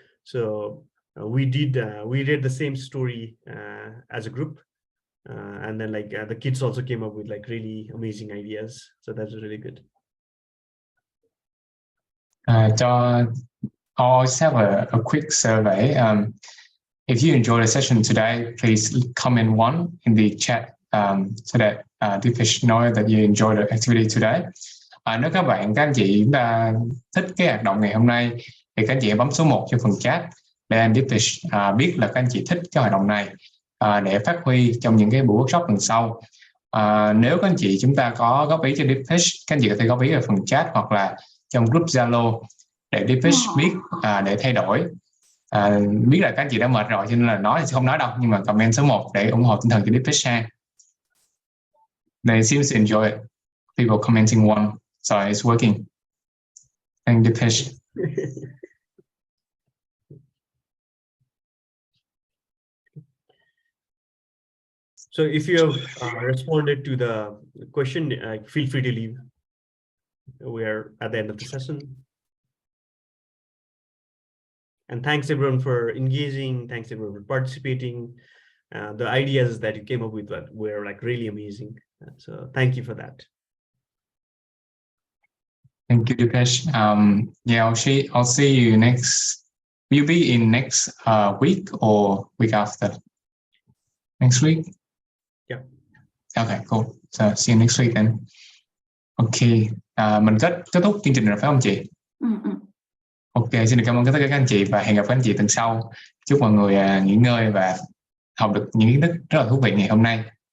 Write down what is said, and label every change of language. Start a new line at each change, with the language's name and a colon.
English: So we read the same story as a group, and then like the kids also came up with like really amazing ideas, so that's really good. I'll also have a quick survey. If you enjoyed the session today, please comment 1 in the chat so that Deepesh know that you enjoyed the activity today.
Vietnamese: Nếu các anh chị chúng ta thích cái hoạt động ngày hôm nay thì các anh chị bấm số 1 trong phần chat để anh Deepesh biết là các anh chị thích cái hoạt động này để phát huy trong những cái buổi workshop lần sau. Nếu các anh chị chúng ta có góp ý cho Deepesh, các anh chị có thể góp ý ở phần chat hoặc là trong group Zalo để Deepesh biết để thay đổi. Biết là các anh chị đã mệt rồi cho nên là nói thì không nói đâu, nhưng mà comment số 1 để ủng hộ tinh thần cho Deepesh ha.
English: They seem to enjoy it. People commenting 1, so it's working. Thank Deepesh. So if you have responded to the question, feel free to leave. We are at the end of the session. And thanks everyone for engaging. Thanks everyone for participating. The ideas that you came up with were like really amazing. So thank you for that. Thank you, Deepesh. Yeah, I'll see you next. Will you be in next week or week after? Next week? Yeah. Okay, cool. So see you next week then.
Vietnamese: Okay, mình kết thúc chương trình rồi phải không chị? Ok, xin được cảm ơn tất cả các anh chị và hẹn gặp các anh chị tuần sau. Chúc mọi người nghỉ ngơi và học được những kiến thức rất là thú vị ngày hôm nay.